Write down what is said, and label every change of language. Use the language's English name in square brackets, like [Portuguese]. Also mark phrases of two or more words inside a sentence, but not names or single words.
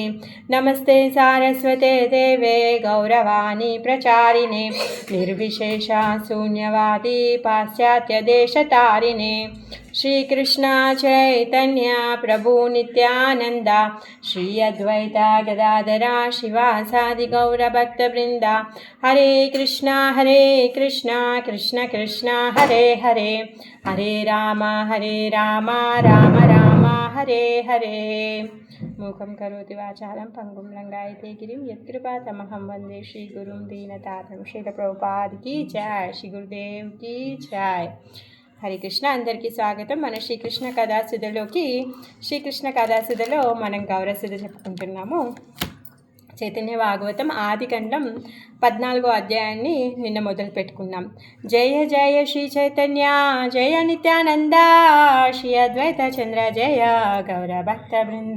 [Sanskrit] नमस्ते सारस्वते देवे गौरवाणी प्रचारिणे निर्विशेषा शून्यवादी पाश्चात्यदेशतारिणे। श्रीकृष्ण चैतन्य प्रभु नित्यानंद श्री अद्वैता गदाधरा शिवासादि गौरभक्तवृंदा। हरे कृष्णा कृष्ण कृष्ण हरे हरे, हरे राम राम राम हरे हरे। मूकं करोति वाचालं पंगुं लंघयते गिरिं यत्कृपातमहं वन्दे श्रीगुरुं दीनतातं। [Hindi] श्रील प्रभुपाद की जय, श्री गुरुदेव की जय। [Telugu] హరే కృష్ణ, అందరికీ స్వాగతం. మన శ్రీకృష్ణ కథాసుధలోకి శ్రీకృష్ణ కథాసుధలో మనం గౌరసుధ చెప్పుకుంటున్నాము. చైతన్య భాగవతం ఆదికండం 14వ అధ్యాయాన్ని నిన్న మొదలు పెట్టుకున్నాం. [Sanskrit] జయ జయ శ్రీ చైతన్య జయ నిత్యానంద శ్రీ అద్వైత చంద్ర జయ గౌర భక్త బృంద.